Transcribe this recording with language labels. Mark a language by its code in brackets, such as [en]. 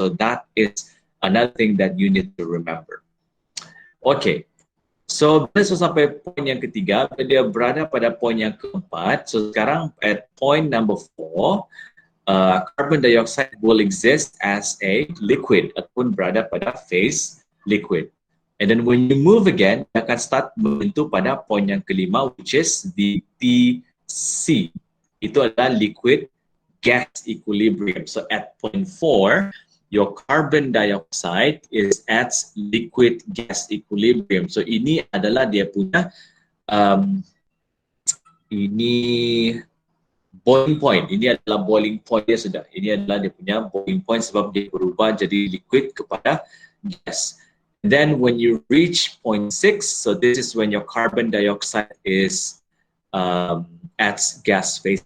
[en] So that is another thing that you need to remember. Okay. [ms] So, bila sampai poin yang ketiga, dia berada pada poin yang keempat. So, sekarang [en] at point number 4, carbon dioxide will exist as a liquid [ms] ataupun berada pada phase liquid. [en] And then when you move again, [ms] dia akan [en] start [ms] membentuk pada poin yang kelima, [en] which is the TC. [ms] Itu adalah liquid gas equilibrium. [en] So at point 4, your carbon dioxide is at liquid gas equilibrium. [ms] So ini adalah dia punya ini boiling point. Ini adalah boiling point dia sudah. Ini adalah dia punya boiling point sebab dia berubah jadi liquid kepada gas. [en] Then when you reach point 6, so this is when your carbon dioxide is at gas phase.